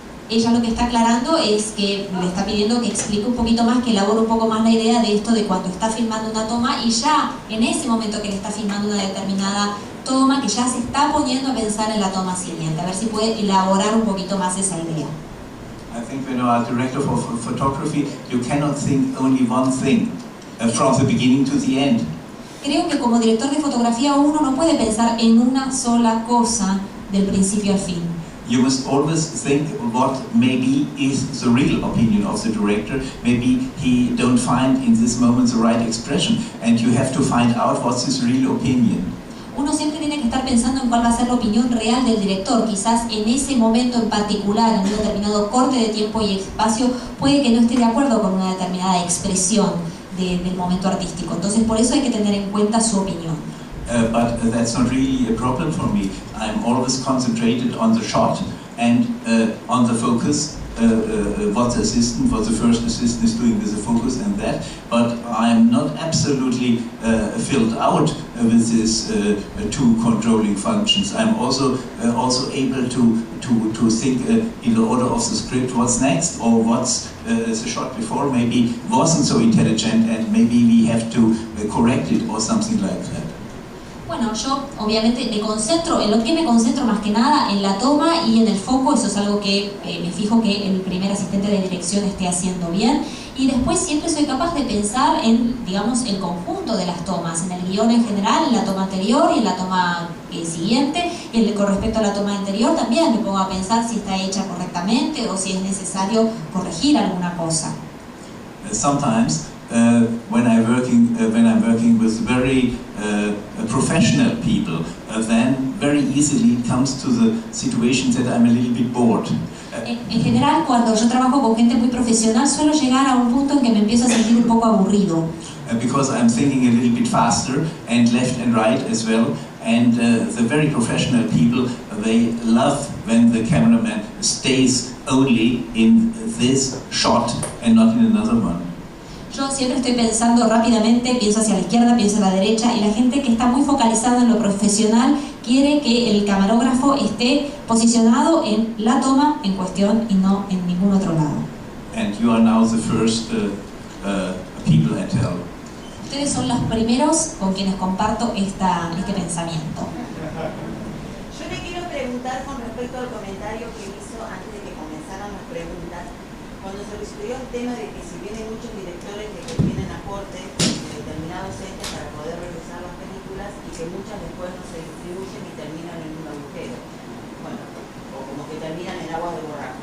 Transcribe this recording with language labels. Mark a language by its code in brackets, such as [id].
[es] Ella lo que está aclarando es que le está pidiendo que explique un poquito más, que elabore un poco más la idea de esto de cuando está filmando una toma y ya en ese momento que le está filmando una determinada toma, que ya se está poniendo a pensar en la toma siguiente, a ver si puede elaborar un poquito más esa idea. [en] I think when you are a director for photography, you cannot think only one thing from the beginning to the end. [es] Creo que como director de fotografía uno no puede pensar en una sola cosa del principio al fin. [en] you must always think what maybe is the real opinion of the director. Maybe he don't find in this moment the right expression, and you have to find out what's his real opinion. [es] Uno siempre tiene que estar pensando en cuál va a ser la opinión real del director. Quizás en ese momento en particular, en un determinado corte de tiempo y espacio, puede que no esté de acuerdo con una determinada expresión del momento artístico. Entonces por eso hay que tener en cuenta su opinión. [en] But that's not really a problem for me. I'm always concentrated on the shot and on the focus. What the first assistant is doing with the focus and that, but I'm not absolutely filled out with these two controlling functions. I'm also able to think in the order of the script what's next, or what's the shot before maybe wasn't so intelligent and maybe we have to correct it or something like that. [es] Bueno, yo obviamente me concentro, en lo que me concentro más que nada en la toma y en el foco. Eso es algo que me fijo que el primer asistente de dirección esté haciendo bien, y después siempre soy capaz de pensar en, digamos, el conjunto de las tomas, en el guión en general, en la toma anterior y en la toma siguiente, y con respecto a la toma anterior también me pongo a pensar si está hecha correctamente o si es necesario corregir alguna cosa. [en] Sometimes when I'm working with very professional people, then very easily it comes to the situation that I'm a little bit bored. [es] En general, cuando yo trabajo con gente muy profesional, suelo llegar a un punto en que me empiezo a sentir un poco aburrido. [en] Because I'm thinking a little bit faster and left and right as well. And the very professional people, they love when the cameraman stays only in this shot and not in another one. [es] Yo siempre estoy pensando rápidamente, pienso hacia la izquierda, pienso a la derecha, y la gente que está muy focalizada en lo profesional quiere que el camarógrafo esté posicionado en la toma en cuestión y no en ningún otro lado. [en] And you are now the first people I tell. [es] Ustedes son los primeros con quienes comparto este pensamiento. Yo le quiero preguntar con respecto al comentario que hizo antes de que comenzaran las preguntas, cuando se discutió el tema de que si vienen muchos directores que tienen aportes de determinados entes para poder realizar las películas y que muchas después no se distribuyen y terminan en un agujero, bueno, o como que terminan en aguas de borrajo.